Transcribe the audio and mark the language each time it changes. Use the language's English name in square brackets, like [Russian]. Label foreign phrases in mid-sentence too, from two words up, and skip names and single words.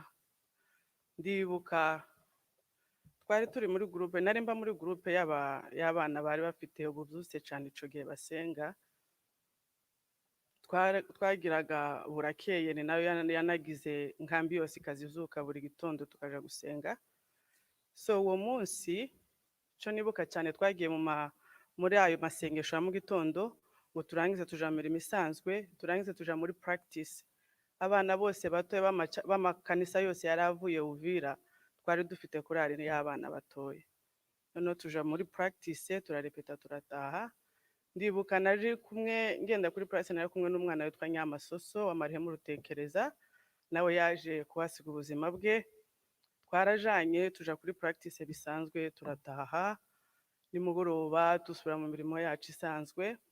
[Kinyarwanda] Ndibuka twari turi muri groupe, nari mba muri groupe y'abana bari bafite ubuvyutse cyane ico gihe basenga. Twagiraga burakeye, ni nayo yanagize nkambi yose ikazizuka buri gitondo tukaja gusenga. So uwo munsi cyo nibuka cyane, twagiye muri ayo masengesho ya mu gitondo ngo turangize tuja mu mirimo isanzwe, turangize tuja muri practice. Abana bose batoye b'amakanisa yose yaravuye Uvira, twari dufite kurari y'abana batoye. None tuja muri practice, turarepeta turataha. Ndibuka naje kumwe ngenda kuri practice, nari kumwe n'umwana witwa Nyamasoso wa Marihemu Rutekereza, nawe yaje kuhasiga ubuzima bwe. Twarajanye tuja kuri practice bisanzwe, turataha. Nimugoroba dusubira mu mirimo yacu isanzwe.